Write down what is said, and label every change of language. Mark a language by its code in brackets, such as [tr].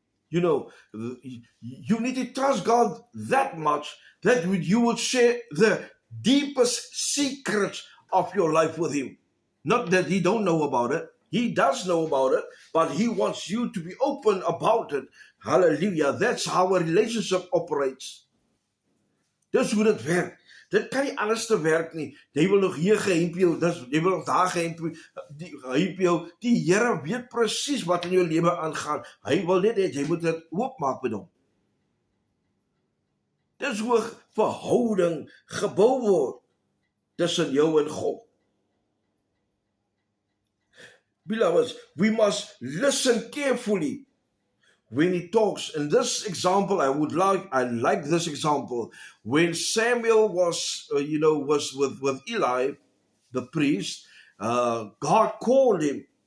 [en] You need to trust God that much that you will share the deepest secrets of your life with him. Not that he don't know about it. He does know about it, but he wants you to be open about it. Hallelujah. That's how a relationship operates. [af] Dis hoe dit werk. Dit kan nie anders te werk nie. Jy wil nog hier gehelp jou, jy wil nog daar gehelp jou. Die Here weet presies wat in jou lewe aangaan. Hy wil net hê jy moet dit oopmaak met hom. Dis hoe 'n verhouding gebou word tussen jou en God. [en] Beloveds, we must listen carefully when he talks. In this example, I like this example. When Samuel was with Eli, the priest, God called him.